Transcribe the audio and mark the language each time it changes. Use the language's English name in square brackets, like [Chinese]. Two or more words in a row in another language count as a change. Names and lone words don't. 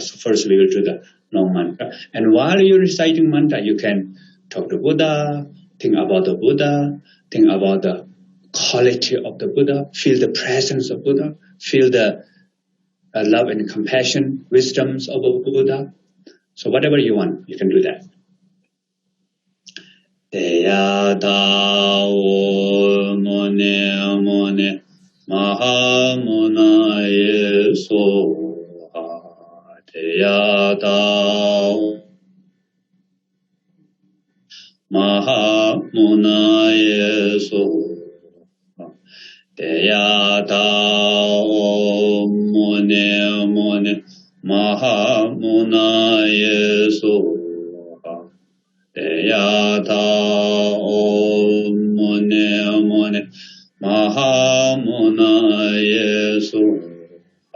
[English] So first we will do the long mantra. And while you're reciting mantra, you can talk to Buddha, think about the Buddha, think about the quality of the Buddha, feel the presence of Buddha, feel the love and compassion, wisdoms of a Buddha. So whatever you want, you can do that. [Sanskrit] Teya dawa mone mone mahamuna yesoha. Teya dawa mahamuna yesoha. Teya dawa mone mone mahamuna yesoha. Deyata Om Mone Mone Mahamuna Yesuha.